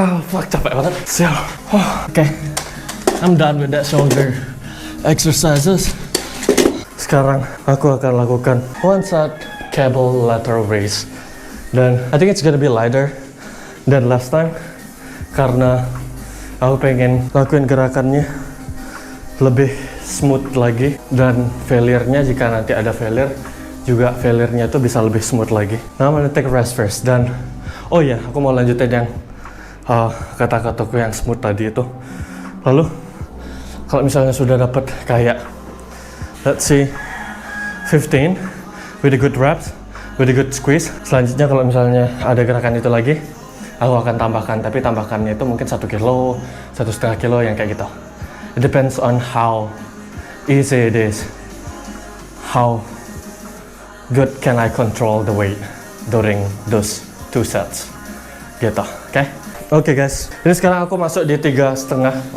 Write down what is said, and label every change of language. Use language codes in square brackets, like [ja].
[id] Fuck, capek banget. Sial. [en] Okay, I'm done with that shoulder exercises. [id] Sekarang aku akan lakukan 1 set cable lateral raise. Dan [en] I think it's gonna be lighter than last time. [id] Karena aku pengen lakuin gerakannya lebih smooth lagi. Dan failure-nya, jika nanti ada failure, juga failure-nya itu bisa lebih smooth lagi. [en] Now I'm gonna take a rest first. [id] Dan oh ya, aku mau lanjutin yang kata-kataku yang smooth tadi itu. Lalu kalau misalnya sudah dapat kayak [en] let's see 15 with a good reps, with a good squeeze, [id] selanjutnya kalau misalnya ada gerakan itu lagi, aku akan tambahkan. Tapi tambahkannya itu mungkin 1 kilo, 1,5 kilo, yang kayak gitu. [en] It depends on how easy it is, how good can I control the weight during those 2 sets gitu. [id] Oke guys, ini sekarang aku masuk di 3,5.